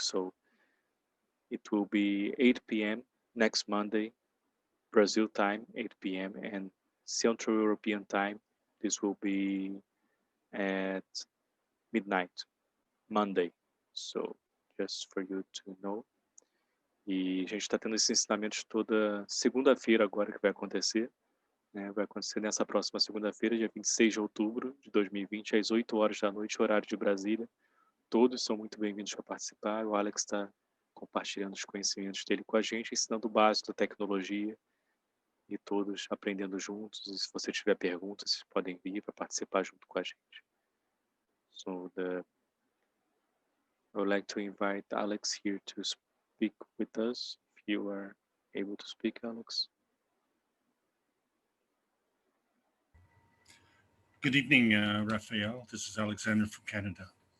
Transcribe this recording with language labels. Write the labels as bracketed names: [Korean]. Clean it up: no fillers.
[English] So it will be 8 p.m. next Monday, Brazil time, 8 p.m. and Central European time, this will be at midnight, Monday. So just for you to know. [Portuguese] E a gente está tendo esses ensinamentos toda segunda-feira agora que vai acontecer. Né? Vai acontecer nessa próxima segunda-feira, dia 26 de outubro de 2020, às 8 horas da noite, horário de Brasília. Todos são muito bem-vindos para participar. O Alex está compartilhando os conhecimentos dele com a gente, ensinando o básico da tecnologia e todos aprendendo juntos. E se você tiver perguntas, vocês podem vir para participar junto com a gente. [English] So I would like to invite Alex here to speak with us. If you are able to speak, Alex. Good evening, Raphael. This is Alexander from Canada.